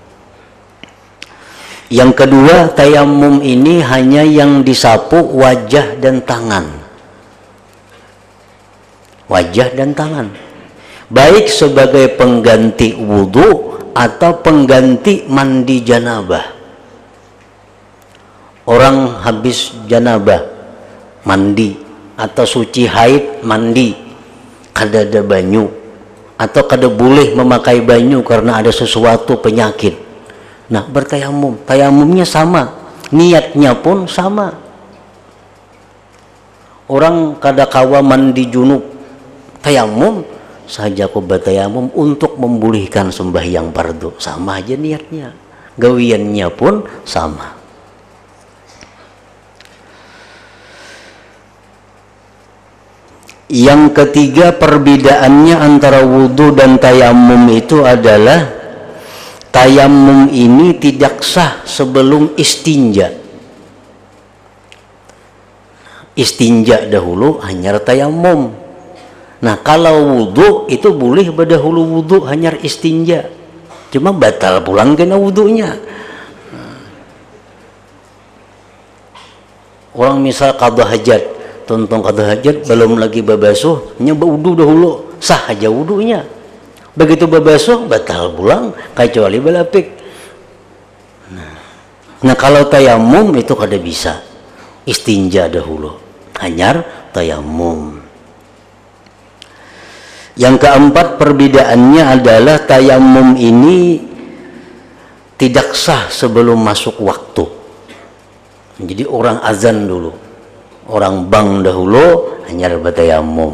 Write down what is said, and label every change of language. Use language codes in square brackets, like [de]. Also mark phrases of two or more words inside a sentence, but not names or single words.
[id] Yang kedua, tayamum ini hanya yang disapu wajah dan tangan. Wajah dan tangan. Baik sebagai pengganti wudu atau pengganti mandi janabah. Orang habis janabah mandi atau suci haid mandi, [bjn] kada ada banyu [id] atau kada boleh memakai banyu karena ada sesuatu penyakit. Nah, bertayamum, tayamumnya sama, niatnya pun sama. [bjn] Orang kada kawa mandi junub, [id] tayamum saja aku bertayamum untuk memulihkan sembahyang fardu, sama aja niatnya, gawiannya pun sama. Yang ketiga perbedaannya antara wudu dan tayamum itu adalah tayamum ini tidak sah sebelum istinja. Istinja dahulu hanya tayamum. Nah, kalau wudu itu boleh berdahulu wudu hanya istinja, [bjn] cuma batal pulang kena wudunya. Orang misal qadha hajat, tontong qadha hajat belum lagi babasuh, nya wudu dahulu, sah aja wudunya. Begitu babasuh batal pulang kecuali balapik. [id] Nah kalau tayamum itu kada bisa, istinja dahulu, [bjn] hanyar tayamum. [id] Yang keempat perbedaannya adalah tayamum ini tidak sah sebelum masuk waktu. Jadi orang azan dulu, orang bang dahulu hanya bertayamum.